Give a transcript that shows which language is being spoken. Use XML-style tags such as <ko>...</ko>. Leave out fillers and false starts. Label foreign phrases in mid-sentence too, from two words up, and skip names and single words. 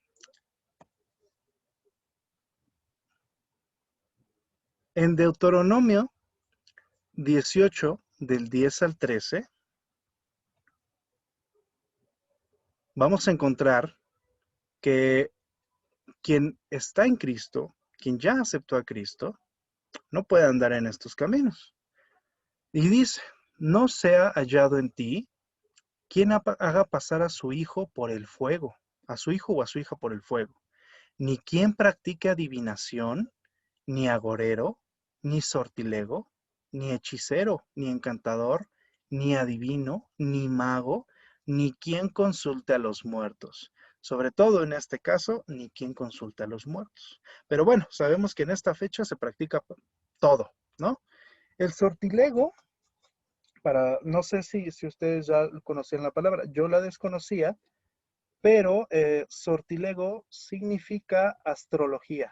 <es>En Deuteronomio 18, del 10 al 13, vamos a encontrar que quien está en Cristo, quien ya aceptó a Cristo, no puede andar en estos caminos. Y dice, no sea hallado en ti quien haga pasar a su hijo por el fuego, a su hijo o a su hija por el fuego, ni quien practique adivinación, ni agorero, ni sortilego, ni hechicero, ni encantador, ni adivino, ni mago, ni quien consulte a los muertos. Sobre todo en este caso, ni quien consulte a los muertos. Pero bueno, sabemos que en esta fecha se practica todo, ¿no? El sortilego, no sé si ustedes ya conocían la palabra, yo la desconocía, pero sortilego significa astrología.</es>